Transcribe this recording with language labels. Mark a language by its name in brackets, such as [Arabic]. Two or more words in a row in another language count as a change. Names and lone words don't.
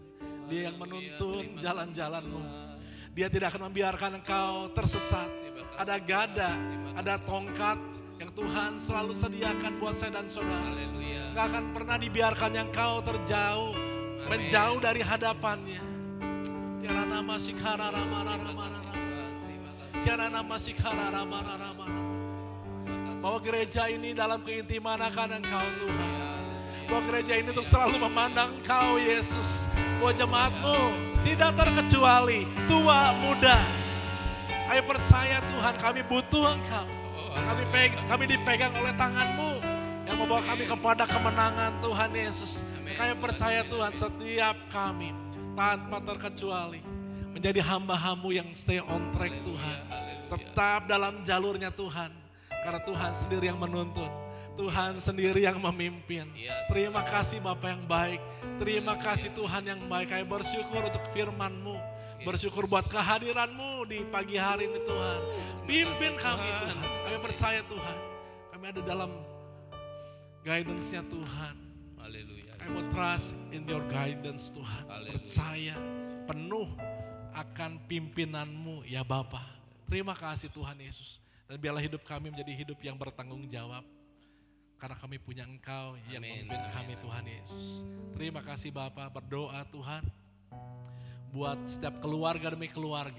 [Indonesian] Dia yang menuntun jalan-jalanmu. Dia tidak akan membiarkan engkau tersesat. Ada gada, ada tongkat yang Tuhan selalu sediakan buat saya dan saudara. Haleluya. Gak akan pernah dibiarkan yang kau terjauh, menjauh dari hadapannya. Tiada nama sikhara rama-rama-rama. Tiada nama sikhara rama-rama. Bawa gereja ini dalam keintiman akan Engkau Tuhan. Bawa gereja ini untuk selalu memandang Engkau Yesus. Bawa jemaat-Mu tidak terkecuali tua muda. Kami percaya Tuhan, kami butuh Engkau. Kami dipegang oleh tangan-Mu yang membawa kami kepada kemenangan Tuhan Yesus. Kami percaya Tuhan, setiap kami tanpa terkecuali menjadi hamba-Mu yang [English] stay on track [Indonesian] Tuhan. Tetap dalam jalurnya Tuhan. Karena Tuhan sendiri yang menuntun. Tuhan sendiri yang memimpin. Terima kasih Bapa yang baik. Terima kasih Tuhan yang baik. Kami bersyukur untuk firman-Mu. Bersyukur buat kehadiran-Mu di pagi hari ini Tuhan. Pimpin kami Tuhan. Kami percaya Tuhan. Kami ada dalam guidance-nya Tuhan. Haleluya. Kami mau [English] trust in your guidance [Indonesian] Tuhan. Haleluya. Percaya penuh akan pimpinan-Mu ya Bapa. Terima kasih Tuhan Yesus. Dan biarlah hidup kami menjadi hidup yang bertanggung jawab. Karena kami punya Engkau yang memimpin kami Tuhan Yesus. Terima kasih Bapa, berdoa Tuhan. Buat setiap keluarga demi keluarga.